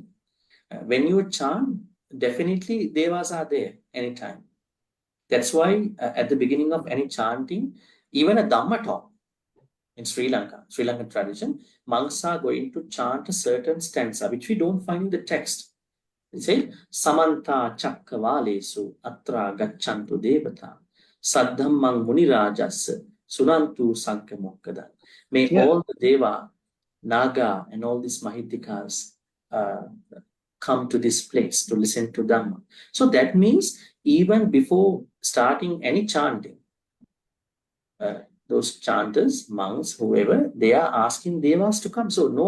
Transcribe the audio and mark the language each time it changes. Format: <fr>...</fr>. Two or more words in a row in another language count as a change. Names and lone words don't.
<en>When you chant, definitely devas are there anytime. That's why at the beginning of any chanting, even a Dhamma talk in Sri Lankan tradition, monks are going to chant a certain stanza, which we don't find in the text. They say,</en> <pi>Samanta Chakkavalesu Atra Gacchantu Devata Saddhammang Munirajas Sunantu Sankamokkada.</pi> <en>May all the Deva, Naga, and all these Mahitikas come to this place to listen to Dhamma. So that means even before starting any chanting, those chanters, monks, whoever, they are asking devas to come.</en>